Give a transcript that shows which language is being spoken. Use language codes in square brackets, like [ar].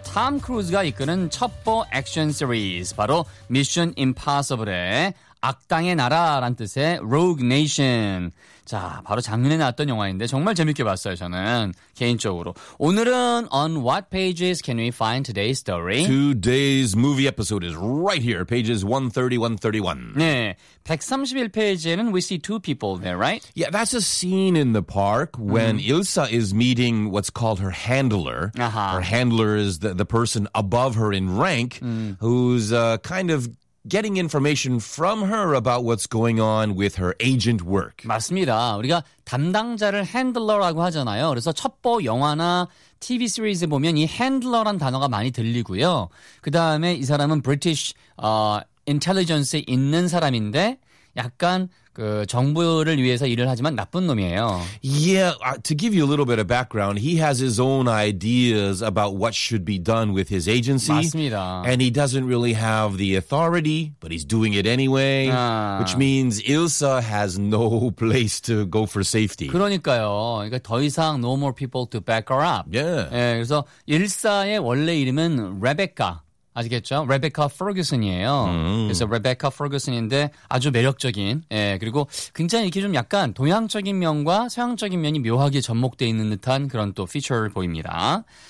[ko] 톰 크루즈가 이끄는 첩보 액션 시리즈. 바로 Mission Impossible의 악당의 나라란 뜻의 Rogue Nation. 자, 바로 작년에 나왔던 영화인데 정말 재밌게 봤어요, 저는. 개인적으로. 오늘은 [en] On what pages can we find today's story? Today's movie episode is right here, pages 130, 131. [ko] 네, 131페이지에는 [en] we see two people there, right? Yeah, that's a scene in the park when Ilsa is meeting what's called her handler. Uh-huh. Her handler is the person above her in rank who's kind of getting information from her about what's going on with her agent work. [ko] 맞습니다. 우리가 담당자를 handler라고 하잖아요. 그래서 첩보 영화나 TV 시리즈 보면 이 handler란 단어가 많이 들리고요. 그 다음에 이 사람은 [en] British intelligence [ko] 에 있는 사람인데 약간 그 정부를 위해서 일을 하지만 나쁜 놈이에요. [en] Yeah, to give you a little bit of background, he has his own ideas about what should be done with his agency. [ko] 맞습니다. [en] And he doesn't really have the authority, but he's doing it anyway, which means Ilsa has no place to go for safety. [ko] 그러니까요. 그러니까 더 이상 [en] no more people to back her up. Yeah. [ko] 예, 그래서 일사의 원래 이름은 레베카. 아시겠죠? 레베카 퍼거슨이에요. 그래서 레베카 퍼거슨인데 아주 매력적인. 예, 그리고 굉장히 이렇게 좀 약간 동양적인 면과 서양적인 면이 묘하게 접목되어 있는 듯한 그런 또 피처를 보입니다.